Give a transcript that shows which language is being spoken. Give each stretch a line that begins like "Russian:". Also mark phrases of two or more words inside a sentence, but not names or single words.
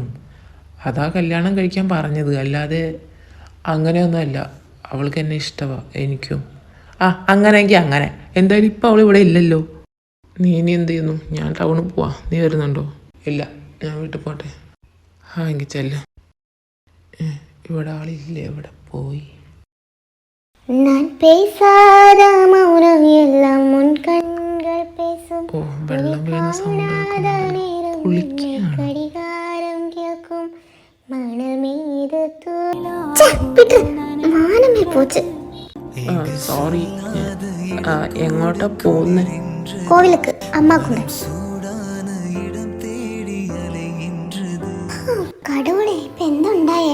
Malayalam: അതാ കല്യാണം കഴിക്കാൻ പറഞ്ഞത്. അല്ലാതെ അങ്ങനെയൊന്നുമല്ല. അവൾക്ക് എന്നെ ഇഷ്ടമാണ്, എനിക്കും. അങ്ങനെയെങ്കിൽ അങ്ങനെ. എന്തായാലും ഇപ്പം അവൾ ഇവിടെ ഇല്ലല്ലോ. നീ ഇനി എന്ത് ചെയ്യുന്നു? ഞാൻ ടൗണിൽ പോവാം. നീ വരുന്നുണ്ടോ? ഇല്ല, ഞാൻ വീട്ടിൽ പോട്ടെ. എങ്കിൽ ചെല്ല്. ഇവിടെ ആളില്ലേ? ഇവിടെ പോയി.
Tamil: நான் பேசாத மௌனம் எல்லாம் உன் கண்கள்
Malayalam: ഓ വെള്ളം വീഴുന്ന സൗണ്ട് ഘടികാരം കേൾക്കും മാനമേ പോച്ച്. സോറി, എങ്ങോട്ടാ പോകുന്നേ? കോവിലക്ക് അമ്മാക്കൂടെ. കടോടെ ഇപ്പൊ എന്തുണ്ടായേ?